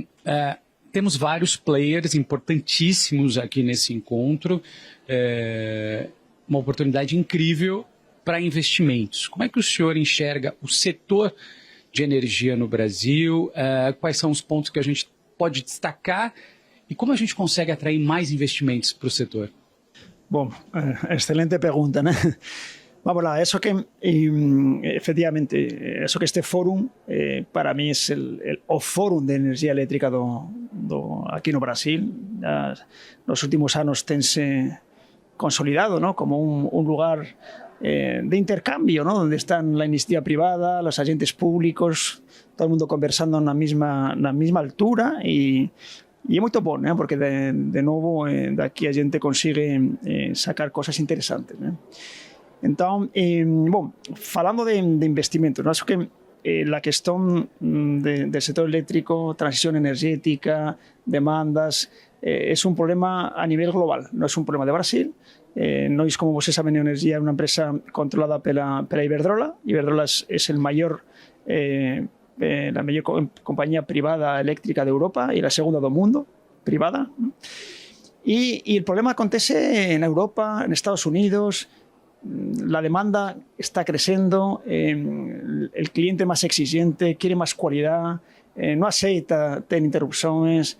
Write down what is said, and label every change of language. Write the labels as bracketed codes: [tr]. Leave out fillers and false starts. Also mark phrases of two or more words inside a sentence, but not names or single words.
[pt] Temos vários players importantíssimos aqui nesse encontro, uma oportunidade incrível para investimentos. Como é que o senhor enxerga o setor de energia no Brasil? Quais são os pontos que a gente pode destacar e como a gente consegue atrair mais investimentos para o setor? Bom, excelente pergunta, né? Vamos lá, [es] eso que efectivamente, eso que este fórum para mí es o fórum de energía eléctrica aquí no Brasil. Nos últimos años tense consolidado, ¿no?, como un lugar de intercambio, ¿no?, donde están la iniciativa privada, los agentes públicos, todo el mundo conversando [pt] na mesma altura e é muito bom, né? Porque de novo daqui a gente [es] consigue sacar cosas interesantes, [pt] né? Então, bom, falando de investimentos, ¿no? Acho que [es] la cuestión del sector eléctrico, transición energética, demandas, es un problema a nivel global, no es un problema de Brasil. [pt] Nós, como vocês sabem, Neoenergia é uma empresa controlada pela Iberdrola. [es] Iberdrola es la mayor compañía privada eléctrica de Europa y la segunda del mundo, privada. Y el problema acontece en Europa, en Estados Unidos. La demanda está creciendo, el cliente más exigente quiere más cualidad, no acepta tener interrupciones.